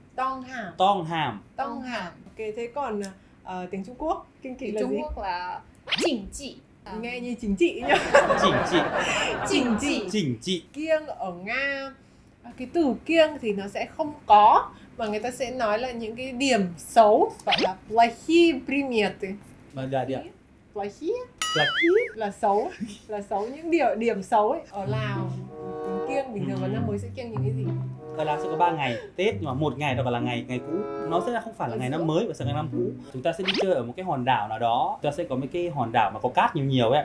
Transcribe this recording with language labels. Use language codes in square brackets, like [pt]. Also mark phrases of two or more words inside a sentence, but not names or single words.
[vi] Ok, thế còn tiếng Trung Quốc kiêng kỵ là gì? Trung Quốc là chỉnh trị. Nghe như chính trị nhá. Chỉnh trị. Kiêng ở Nga, cái từ kiêng thì nó sẽ không có, mà người ta sẽ nói là những cái điểm xấu, gọi là [ru] плохие приметы. [vi] Плохие là xấu những điểm xấu ấy. Ở Lào kiêng bình thường vào năm mới sẽ kiêng những cái gì? Ở Lào sẽ có 3 ngày Tết, nhưng mà một ngày đó là ngày cũ. Nó sẽ không phải là ngày năm mới và sẽ ngày năm cũ. Chúng ta sẽ đi chơi ở một cái hòn đảo nào đó. Chúng ta sẽ có mấy cái hòn đảo mà có cát nhiều ấy.